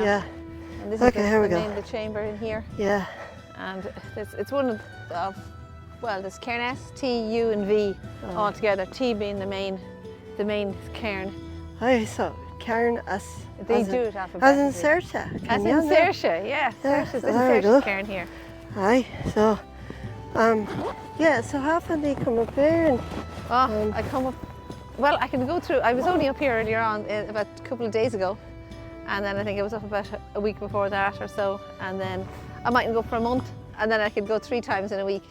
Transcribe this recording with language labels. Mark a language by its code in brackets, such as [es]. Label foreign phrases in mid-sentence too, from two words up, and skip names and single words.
[en] Yeah. And this Okay, is here we go. the chamber in here. Yeah. And it's one of, well, there's Cairn S, T, U and V all together. T being the main cairn. Aye, so Cairn S. They do it alphabetically. As in Saoirse. As in Saoirse, yeah. Saoirse, this is Saoirse's cairn here. Aye, so, yeah, so how often do you come up here? And, I come up, well, I can go through, I was only up here earlier on, about a couple of days ago. And then I think I was up about a week before that or so. And then I mightn't go for a month. And then I could go 3 times in a week.